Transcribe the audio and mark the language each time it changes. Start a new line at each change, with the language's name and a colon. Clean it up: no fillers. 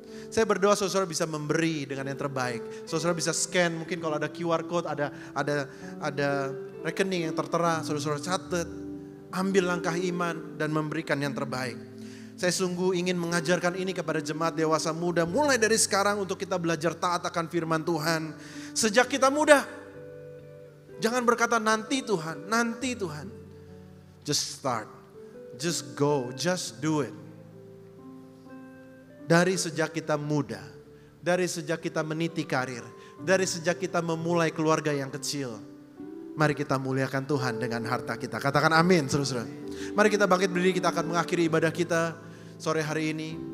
Indonesian: Saya berdoa saudara bisa memberi dengan yang terbaik. Saudara bisa scan, mungkin kalau ada QR code, ada rekening yang tertera, saudara catat, ambil langkah iman dan memberikan yang terbaik. Saya sungguh ingin mengajarkan ini kepada jemaat dewasa muda mulai dari sekarang untuk kita belajar taat akan firman Tuhan sejak kita muda. Jangan berkata nanti Tuhan, nanti Tuhan.
English: Just start, just go, just do it.
Indonesian: Dari sejak kita muda, dari sejak kita meniti karir, dari sejak kita memulai keluarga yang kecil. Mari kita muliakan Tuhan dengan harta kita. Katakan amin saudara-saudara. Mari kita bangkit berdiri, kita akan mengakhiri ibadah kita sore hari ini.